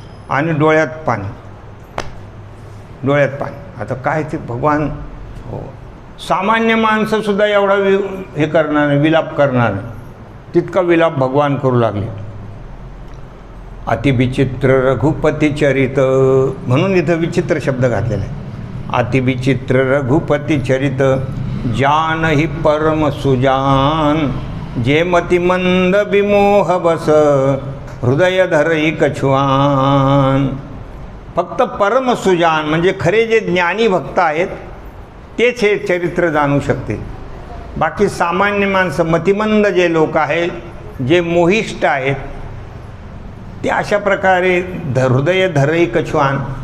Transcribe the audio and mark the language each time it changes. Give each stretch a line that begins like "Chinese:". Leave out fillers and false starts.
Marathi: आणि डोळ्यात पाणी, डोळ्यात पाणी. आता काय ते भगवान, हो, सामान्य माणसंसुद्धा एवढा हे करणार नाही, विलाप करणार नाही, तितका विलाप भगवान करू लागले.
Awadhi: अतिविचित्र रघुपती चरित,
Marathi: म्हणून इथं विचित्र शब्द घातलेला आहे.
Awadhi: अतिविचित्र रघुपती चरित, जान ही परम सुजान, जे मती मंद विमोह बस, हृदय धरई कछुआन.
Marathi: फक्त परम सुजान म्हणजे खरे जे ज्ञानी भक्त आहेत तेच हे चरित्र जाणू शकते. बाकी सामान्य माणसं, मतिमंद जे लोक आहेत, जे मोहिष्ट आहेत, ते अशा प्रकारे
Awadhi: हृदय धरई कछुआन.